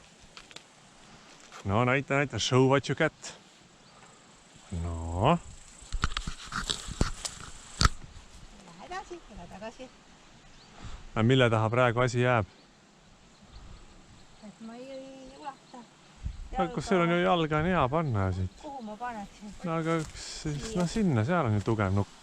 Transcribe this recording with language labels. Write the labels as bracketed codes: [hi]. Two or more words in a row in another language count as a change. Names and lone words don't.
[et] No näita, [en] show what you get. No. [et] Lähe edasi, lähe tagasi. Mille taha praegu asi jääb? Et ma ei ulata. Kus seal on ju jalga on hea panna siit. Kuhu ma paneksin? No aga no sinna, seal on ju tugev nukk.